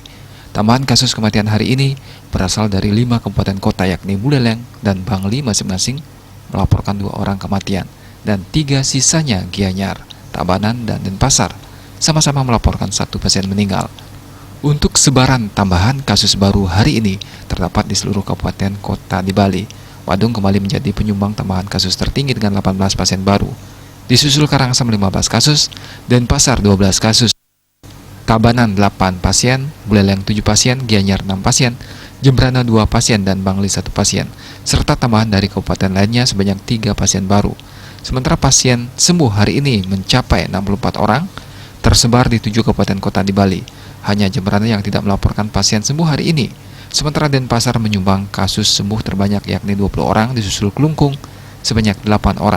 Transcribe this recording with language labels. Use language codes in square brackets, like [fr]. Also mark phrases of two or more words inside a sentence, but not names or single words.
[id] Tambahan kasus kematian hari ini berasal dari 5 kabupaten kota yakni Buleleng dan Bangli masing-masing melaporkan 2 orang kematian, dan 3 sisanya Gianyar, Tabanan, dan Denpasar sama-sama melaporkan 1 pasien meninggal. Untuk sebaran tambahan kasus baru hari ini terdapat di seluruh kabupaten kota di Bali. Badung kembali menjadi penyumbang tambahan kasus tertinggi dengan 18 pasien baru. Disusul Karangasem 15 kasus, Denpasar 12 kasus, Tabanan 8 pasien, Buleleng 7 pasien, Gianyar 6 pasien, Jembrana 2 pasien, dan Bangli 1 pasien, serta tambahan dari kabupaten lainnya sebanyak 3 pasien baru. Sementara pasien sembuh hari ini mencapai 64 orang, tersebar di 7 kabupaten kota di Bali. Hanya Jembrana yang tidak melaporkan pasien sembuh hari ini. Sementara Denpasar menyumbang kasus sembuh terbanyak yakni 20 orang, disusul Kelungkung sebanyak 8 orang.